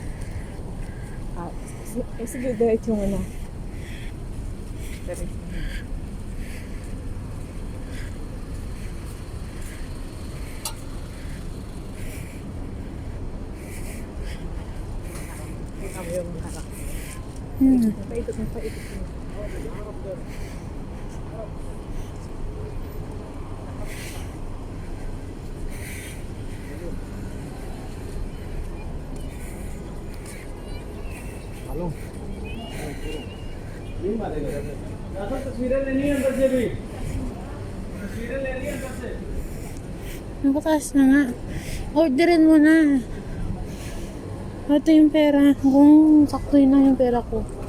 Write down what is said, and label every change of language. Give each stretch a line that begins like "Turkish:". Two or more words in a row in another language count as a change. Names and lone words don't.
Filipino: Sige, diretso mo na. Diretso. Ikaw yung harap. Paikot mo.
Hindi: हेलो तस्वीरें लेनी है अंदर से भी तस्वीरें लेनी है अंदर से
Filipino: Nakataas na nga. Orderin mo na. Ito yung pera. Kung sakto yun lang yung pera ko.